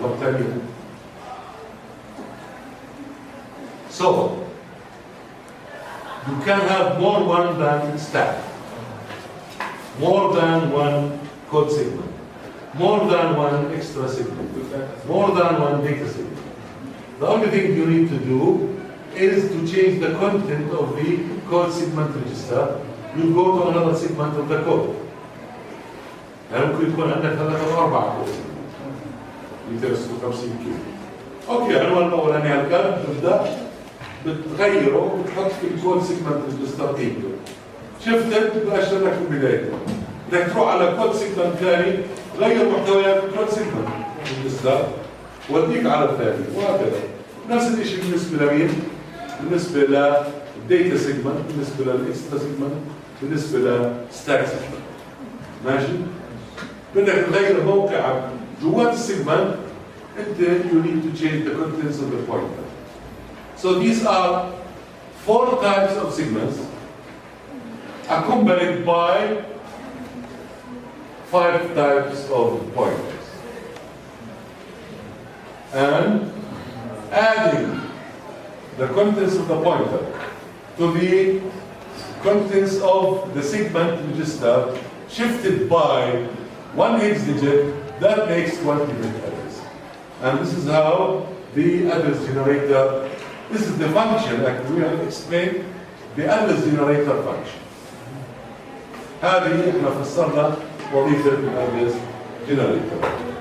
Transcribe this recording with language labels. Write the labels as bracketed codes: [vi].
[ar] طب ثاني [en] so you can have more than stack, more than one code segment, more than one extra segment, more than one data segment. The only thing you need to do is to change the content of the code segment register. You go to another segment of the code. [ar] يعني ممكن يكون عندك 3 أو 4 كود يدرسوا 50 كيلو. اوكي، العنوان الاولاني هالكلام بتبدا بتغيره وبتحط في الكود سيجمنت ريجستر قيمته. شفت باشر لك في البدايه. بدك تروح على كود سيجمنت ثاني غير محتويات الكود سيجمنت ريجستر وديك على الثاني وهكذا. نفس الشيء بالنسبه لمين؟ بالنسبه للديتا سيجمنت، بالنسبه للاكسترا سيجمنت، بالنسبه للستاك سيجمنت. ماشي؟ بدك تغير موقعك جوات السيجمنت انت [en] you need to change the contents of the pointer. So these are 4 types of segments accompanied by 5 types of pointers. And adding the contents of the pointer to the contents of the segment register shifted by 1 hex digit, that makes 20-bit address. And this is how the address generator, this is the function actually we have explained the address generator function. [ar] هذه احنا فسرنا وظيفة الaddress generator.